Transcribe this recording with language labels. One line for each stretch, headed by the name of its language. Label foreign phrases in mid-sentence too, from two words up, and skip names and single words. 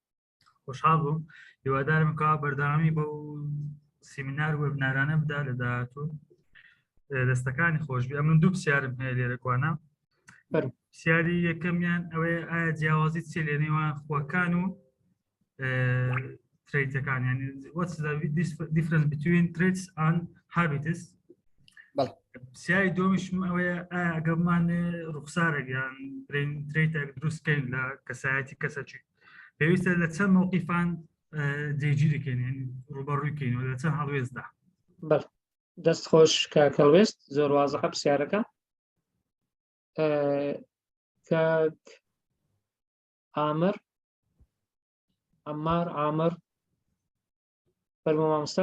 Central Kurdish: خۆشحاڵ بووم هیوادارم کە بەردەوامی بۆ سیمینار و وێبنارانە بدا لە داهاتوو دەستەکانی خۆشبی ئەمن دوو پرسیارم هەیە لێرەکوانە پرسیاری یەکەمیان ئەوەیە ئایا جیاوازی چێ لە نێوان خۆکان و تریتەکان یعنی
English: what's the difference between traits and habits
Central Kurdish: پرسیاری دومیشم ئەوەیە ئایا ئەگەرمان ڕوخسارێک یان تریتێک دروستکەین لە کەسایەتی کەسەکی پێویستە لە چەند موقیفان جێگیرکەین ڕوبەڕوویکەین و لە چەند هەڵوێستدا دەست خۆش کاکە هەڵوێست زۆر وازەحە پرسیارەکە کاک عامر عامر فەرموو مامۆستا